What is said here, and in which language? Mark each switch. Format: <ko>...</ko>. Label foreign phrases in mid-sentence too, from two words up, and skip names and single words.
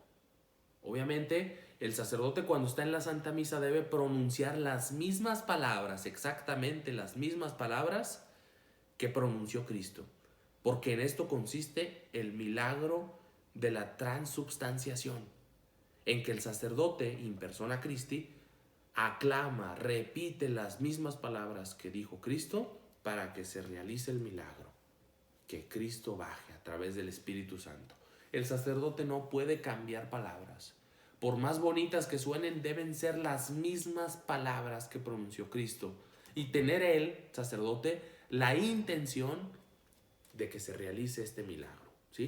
<es>Obviamente, el sacerdote cuando está en la Santa Misa debe pronunciar las mismas palabras, exactamente las mismas palabras que pronunció Cristo, porque en esto consiste el milagro de la transubstanciación, en que el sacerdote,</es> <la>in persona Christi, aclama,</la> <es>repite las mismas palabras que dijo Cristo para que se realice el milagro, que Cristo baje a través del Espíritu Santo. El sacerdote no puede cambiar palabras. Por más bonitas que suenen, deben ser las mismas palabras que pronunció Cristo y tener él, sacerdote, la intención de que se realice este milagro, ¿sí?</es>